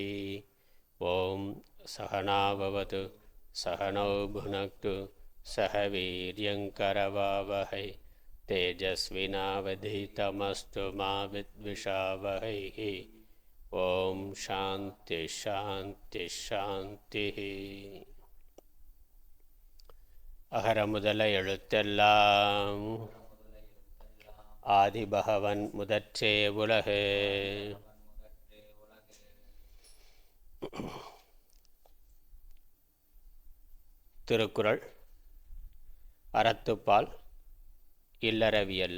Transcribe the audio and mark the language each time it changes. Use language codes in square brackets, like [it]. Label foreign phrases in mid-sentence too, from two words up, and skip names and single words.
[sa] ॐ सहनाववतु सहनौ भुनक्तु सह वीर्यङ्करवावहै तेजस्विनावधीतमस्तु मा विद्विषावहैः. ओम् शान्ति शान्ति शान्ति. [ta] அகர முதல எழுத்தெல்லாம் ஆதிபகவன் முதற்றே உலகு. திருக்குறள் அறத்துப்பால் இல்லறவியல்ல.